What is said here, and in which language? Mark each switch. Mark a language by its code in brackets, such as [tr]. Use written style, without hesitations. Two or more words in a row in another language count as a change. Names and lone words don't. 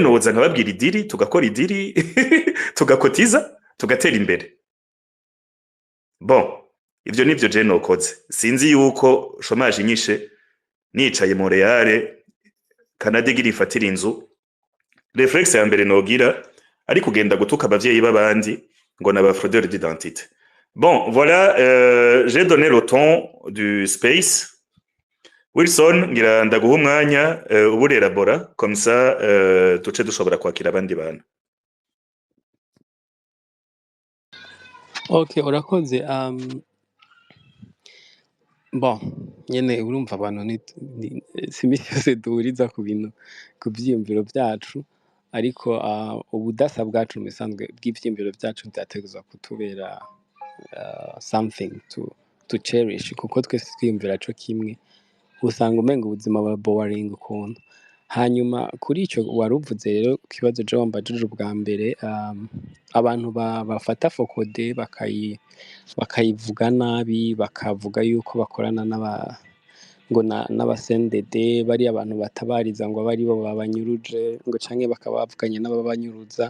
[rn] noza nkababwira idiri tugakora idiri tugakotiza tugatera imbere bon ivyo nivyo je nokoze sinzi yuko chômage nyishe nicaye Montreal Canada igira ifatira inzu reflexe ya mbere nogira ari kugenda gutuka abavyeyi babandi ngo naba [fr] fraudeur d'identité Bon, voilà, j'ai donné le ton du space. [rn] Wilson, ngira ndaguha umwanya uba urelabora, [fr] comme ça [rn] duce dushobora kwakira abandi bantu. Okay, urakoze. Bon, nyene urumva abantu si imisi yose duhuriza ku bintu, ku vyiyumviro vyacu, ariko ubudasa bwacu mu bisanzwe bw'ivyiyumviro vyacu vyategerezwa kutubera [en] something to cherish, [rn] kuko twese twiyumvira co kimwe, usanga umenga ubuzima buba boring ukuntu. Hanyuma kuri ico wari uvuze rero ku kibazo je wambajije ubwa mbere, abantu bafata fokode bakayivuga nabi, bakavuga yuko bakorana n'abasendede, bariya abantu batabariza ngo abe aribo babanyuruje, ngo canke bakaba bavuganye n'ababanyuruza.